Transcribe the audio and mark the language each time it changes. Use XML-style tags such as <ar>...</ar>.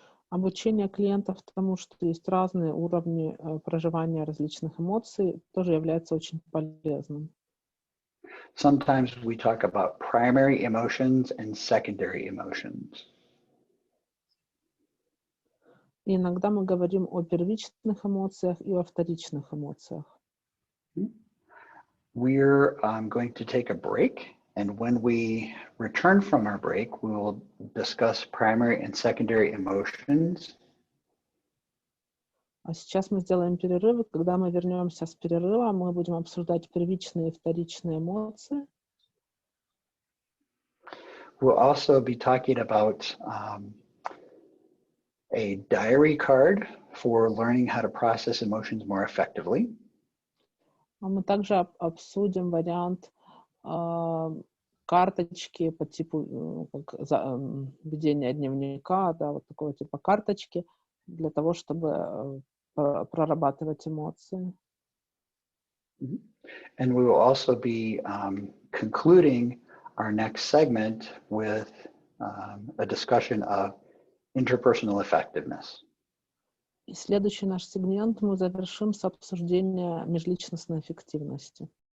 <ru>Обучение клиентов тому, что есть разные уровни проживания различных эмоций, тоже является очень полезным.</ru> <en>Sometimes we talk about primary emotions and secondary emotions.</en> <ru>И иногда мы говорим о первичных эмоциях и о вторичных эмоциях.</ru> <en>We're going to take a break, and when we return from our break, we will discuss primary and secondary emotions.</en> <ru>А сейчас мы сделаем перерыв, и когда мы вернемся с перерыва, мы будем обсуждать первичные и вторичные эмоции.</ru> <en>We'll also be talking about a diary card for learning how to process emotions more effectively.</en> <ru>Мы также обсудим вариант карточки по типу ведения дневника, да, вот такого типа карточки, для того, чтобы прорабатывать эмоции.</ru> <en>And we will also be concluding our next segment with a discussion of interpersonal effectiveness.</en> <ru>И следующий наш сегмент мы завершим с обсуждения межличностной эффективности.</ru>